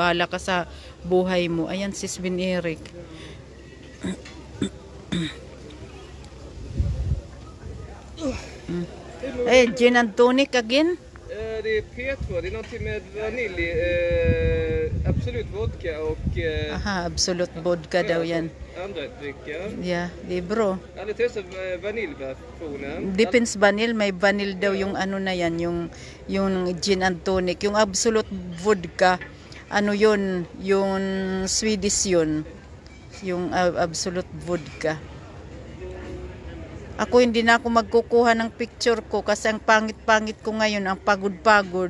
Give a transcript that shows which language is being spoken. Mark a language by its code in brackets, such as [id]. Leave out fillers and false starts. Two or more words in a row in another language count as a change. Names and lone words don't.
[tl] Bahala ka sa buhay mo. Ayan si Sven Eric. [en] Gin and tonic again? [sv] Det är P2, det är någonting med vanilj, absolut vodka och... [tl] Aha, absolut vodka daw yan. [sv] Andra drycker. Yeah, det är bra. Jag hade testat vaniljversionen. [tl] Depends vanil, may vanil daw yung na yan, yung [en] gin and tonic. [tl] Yung absolute vodka, yun, yung Swedish yun. Yung absolute vodka. Ako hindi na ako magkukuha ng picture ko kasi ang pangit-pangit ko ngayon, ang pagod-pagod.